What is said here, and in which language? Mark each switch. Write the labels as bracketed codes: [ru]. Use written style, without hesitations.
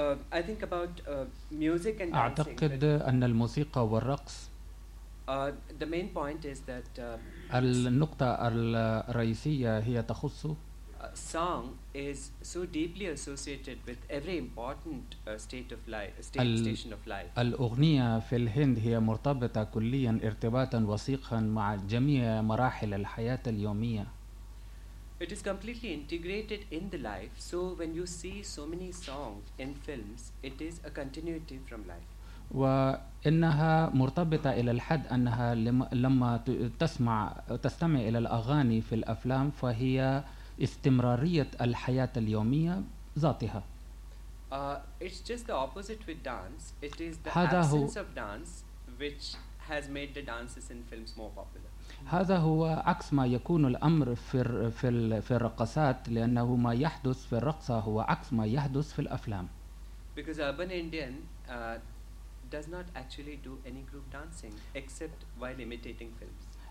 [en] I think about music and dancing. [ar] أعتقد أن الموسيقى والرقص. [en] The main point is that. [ar] النقطة الرئيسية هي تخص. [en] Song is so deeply associated with every important state of life, station of life. [ar] الأغنية في الهند هي مرتبطة كليا ارتباطا وثيقا مع جميع مراحل الحياة اليومية. [en] It is completely integrated in the life. So when you see so many songs in films, it is a continuity from life. [ar] وإنها مرتبطة إلى الحد أنها لما تستمع إلى الأغاني في الأفلام فهي استمرارية الحياة اليومية ذاتها. [en] It's just the opposite with dance. It is the absence of dance which has made the dances in films more popular. [ar] هذا هو عكس ما يكون الأمر في الرقصات لأنه ما يحدث في الرقصة هو عكس ما يحدث في الأفلام. [en] Because urban Indian does not actually do any group dancing except while imitating films.